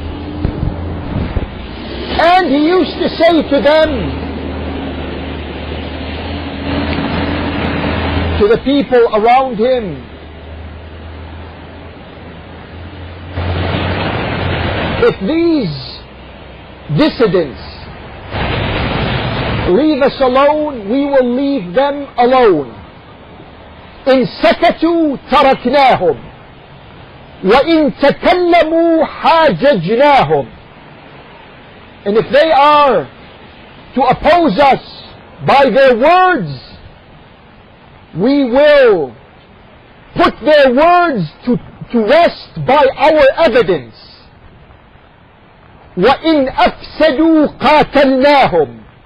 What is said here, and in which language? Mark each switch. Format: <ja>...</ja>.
<en>And he used to say to them, to the people around him, if these dissidents leave us alone, we will leave them alone.</en> <ar>إن سكتوا تركناهم وإن تكلموا حاججناهم.</ar> <en>And if they are to oppose us by their words, we will put their words to rest by our evidence.</en> <ar>وَإِنْ أَفْسَدُوا قَاتَلْنَاهُمْ.</ar>